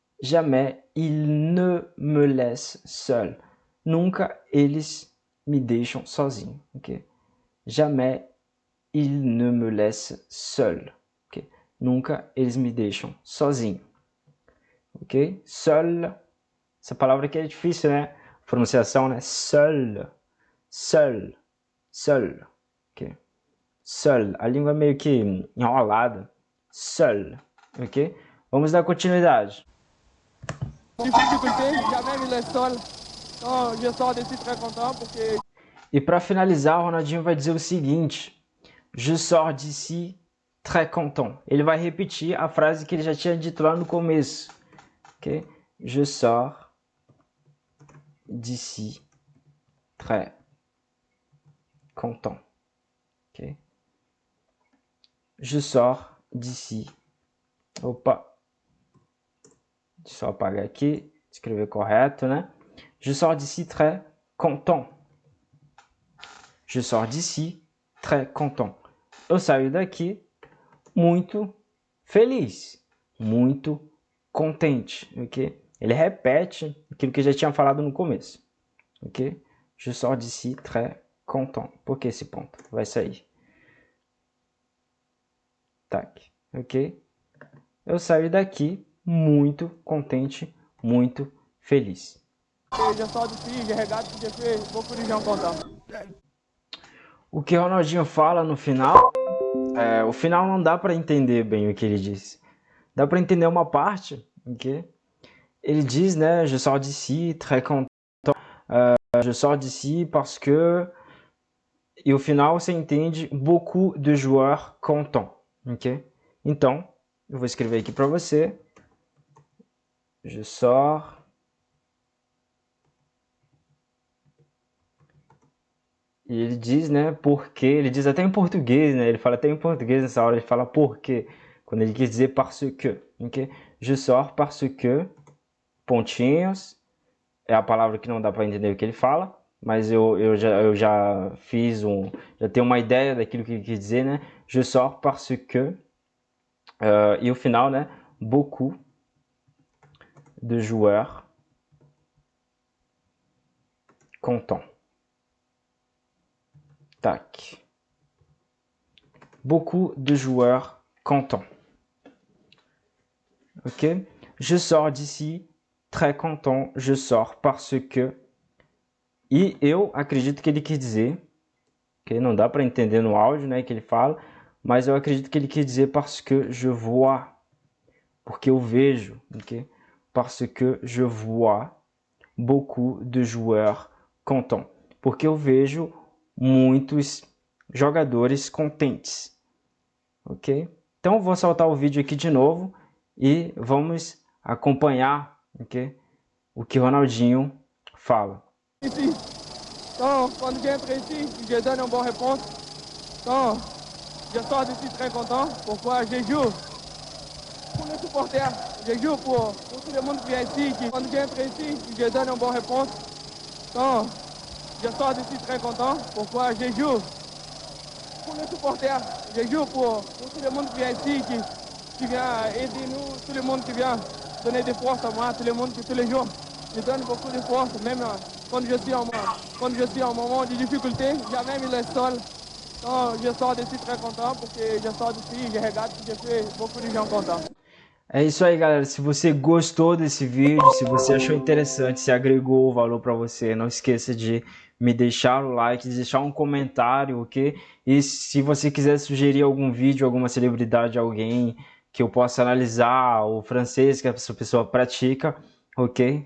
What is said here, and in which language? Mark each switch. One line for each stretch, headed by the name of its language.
French: Jamais il ne me laisse seul.
Portuguese: Nunca eles me deixam sozinho, ok?
French: Jamais il ne me laisse seul, ok?
Portuguese: Nunca eles me deixam sozinho, ok? Seul, essa palavra aqui é difícil, né? Pronunciação, né?
French: Seul, seul, seul, ok?
Portuguese: Seul, a língua é meio que enrolada. Seul, ok? Vamos dar continuidade.
French: Difficulté, jamais me laisse seul. Então, je sors d'ici très content porque...
Portuguese: E para finalizar, o Ronaldinho vai dizer o seguinte:
French: je sors d'ici très content.
Portuguese: Ele vai repetir a frase que ele já tinha dito lá no começo, ok?
French: Je sors d'ici très content, ok? Je sors d'ici. Opa!
Portuguese: Deixa eu só apagar aqui, escrever correto, né?
French: Je sors d'ici très content. Je sors d'ici très content.
Portuguese: Eu saio daqui muito feliz, muito contente, ok? Ele repete aquilo que eu já tinha falado no começo, ok?
French: Je sors d'ici très content.
Portuguese: Por que esse ponto? Vai sair. Tac, ok? Eu saio daqui muito contente, muito feliz.
French: Je sors d'ici, je regarde, je fais beaucoup de gens contents.
Portuguese: O que Ronaldinho fala no final, o final não dá para entender bem o que ele disse. Dá para entender uma parte, ok? Ele diz, né,
French: je sors d'ici très content, je sors d'ici parce que...
Portuguese: E o final você entende
French: beaucoup de joueurs contents,
Portuguese: ok? Então, eu vou escrever aqui para você. Je sors e ele diz, né, porque, ele diz até em português, né, ele fala até em português nessa hora, ele fala porque, quando ele quer dizer parce que, ok?
French: Je sors parce que
Portuguese: pontinhos. É a palavra que não dá para entender o que ele fala, mas eu já fiz já tenho uma ideia daquilo que ele quer dizer, né?
French: Je sors parce que,
Portuguese: e o final, né?
French: Beaucoup de joueurs contents. Tac. Beaucoup de joueurs contents. Ok? Je sors d'ici très content. Je sors parce que.
Portuguese: E eu acredito que ele quis dizer, que não dá para entender no áudio, né, que ele fala, mas eu acredito que ele quis dizer
French: parce que je vois,
Portuguese: porque eu vejo, ok?
French: Parce que je vois beaucoup de joueurs contents,
Portuguese: porque eu vejo muitos jogadores contentes,
French: ok?
Portuguese: Então vou soltar o vídeo aqui de novo e vamos acompanhar, ok? O que Ronaldinho fala.
French: Ici. Donc, quand j'entre ici, je donne une bonne réponse. Donc, je sors d'ici très content. Pourquoi? Je joue pour les supporters. Je joue pour tout le monde qui vient ici. Quand j'entre ici, je donne une bonne réponse. Donc, je sors d'ici très content. Pourquoi? Je joue pour les supporters. Je joue pour tout le monde qui vient ici, qui vient aider nous, tout le monde qui vient donner des forces à moi, tout le monde qui tous les jours me donne beaucoup de force, même quand je suis en moment de difficulté, jamais il est seul. Donc, je sors d'ici très content porque je sors d'ici, je regarde, je fais beaucoup de gens contents.
Portuguese: É isso aí, galera. Se você gostou desse vídeo, se você achou interessante, se agregou valor para você, não esqueça de me deixar o like, de deixar um comentário, ok? E se você quiser sugerir algum vídeo, alguma celebridade, alguém que eu possa analisar, o francês que essa pessoa pratica, ok?